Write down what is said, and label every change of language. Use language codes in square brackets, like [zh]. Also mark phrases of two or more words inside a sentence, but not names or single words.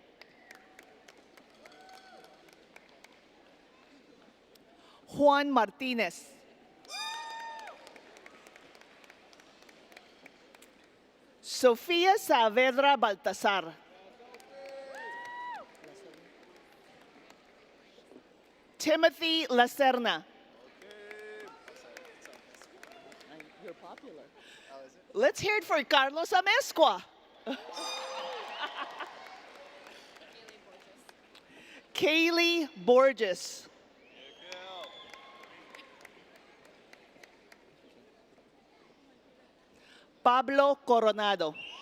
[en] Juan Martinez. Sofía Saavedra Baltasar. Timothy Lacerna. You're popular. Let's hear it for Carlos Amezcua. Kaylee Borges. Pablo Coronado.